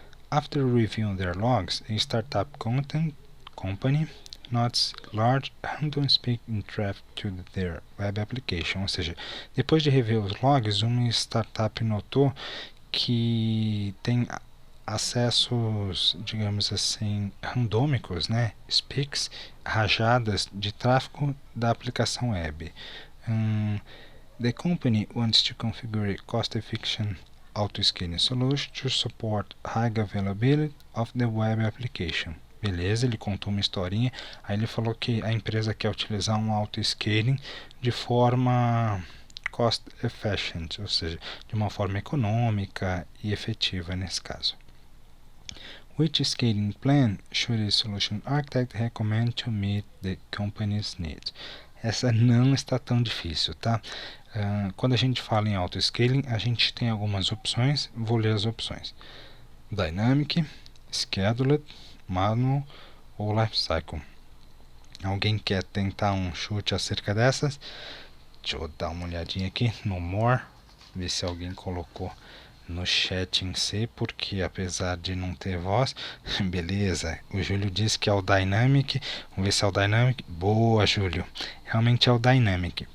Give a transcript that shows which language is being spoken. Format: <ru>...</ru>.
<en>After reviewing their logs, a startup content company notes large random peak in traffic to their web application.</en> <pt>Ou seja, depois de rever os logs, uma startup notou que tem acessos, digamos assim, randômicos, né? Peaks, rajadas de tráfego da aplicação web.</pt> <en>The company wants to configure a cost-efficient auto-scaling solution to support high availability of the web application.</en> <pt>Beleza, ele contou uma historinha, aí ele falou que a empresa quer utilizar um auto-scaling de forma cost efficient, ou seja, de uma forma econômica e efetiva nesse caso.</pt> <en>Which scaling plan should a solution architect recommend to meet the company's needs?</en> <pt>Essa não está tão difícil, tá? Quando a gente fala em auto-scaling, a gente tem algumas opções, vou ler as opções. Dynamic, Scheduled, Manual ou Lifecycle. Alguém quer tentar um chute acerca dessas? Deixa eu dar uma olhadinha aqui no More, ver se alguém colocou no chat em si, porque apesar de não ter voz, beleza, o Júlio disse que é o Dynamic, vamos ver se é o Dynamic, boa Júlio, realmente é o Dynamic.</pt>